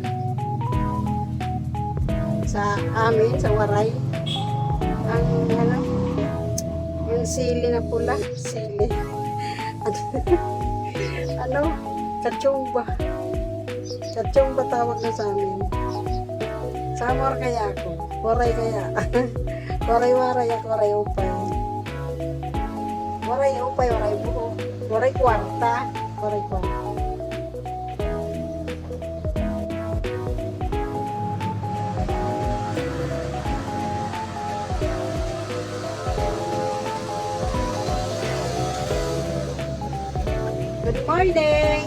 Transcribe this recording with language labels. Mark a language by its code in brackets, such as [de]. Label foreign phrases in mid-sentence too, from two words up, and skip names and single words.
[tl] Sa amin, sa Waray. Ang yung sili na pula. Sili. Katsumba. Katsumba tawag na sa amin. Samar kaya ako. Waray kaya. [war] Waray-waray ako, waray upay. Waray upay, waray buho. Waray kwarta. Waray kwarta. [en] Good morning!